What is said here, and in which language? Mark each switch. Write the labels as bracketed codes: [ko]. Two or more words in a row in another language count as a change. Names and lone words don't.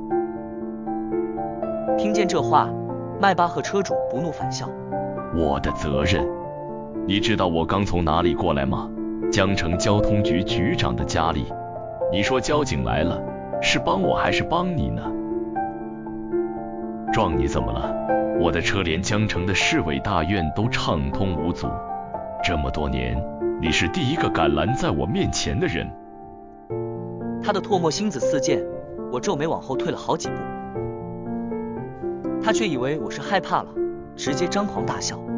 [zh] 聽見這話，邁巴赫車主不怒反笑： 我的責任？你知道我剛從哪裡過來嗎？江城交通局局長的家裡。你說交警來了，是幫我還是幫你呢？撞你怎麼了？我的車連江城的市委大院都暢通無阻，這麼多年，你是第一個敢攔在我面前的人。他的唾沫星子四濺，我皺眉往後退了好幾步。他卻以為我是害怕了，直接張狂大笑。